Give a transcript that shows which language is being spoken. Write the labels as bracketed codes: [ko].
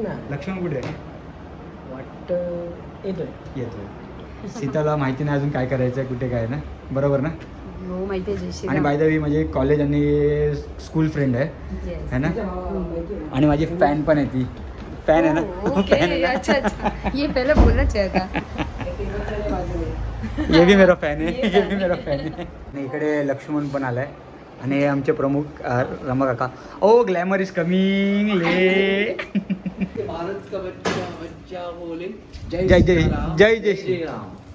[mr] लक्ष्मण कुठे वाटतं? येतोय। सीताला माहिती नाही अजून काय करायचं आहे, कुठे काय ना, बरोबर ना? हो माहिती आहे। आणि [en] by the way [mr] माझे कॉलेज आणि स्कूल फ्रेंड आहे ना, आणि माझी फॅन पण आहे। ती फॅन आहे ना, फॅन आहे। [hi] अच्छा अच्छा, ये पहले बोलना चाहिए था। ये भी मेरा [mr] फॅन आहे, ये भी मेरा फॅन आहे। आणि इकडे लक्ष्मण पण आलाय आणि हे आमचे प्रमुख रमा काका। [en] Oh glamour is coming ले। [hi] भारत का बच्चा बोले जय जय जय जय श्री राम।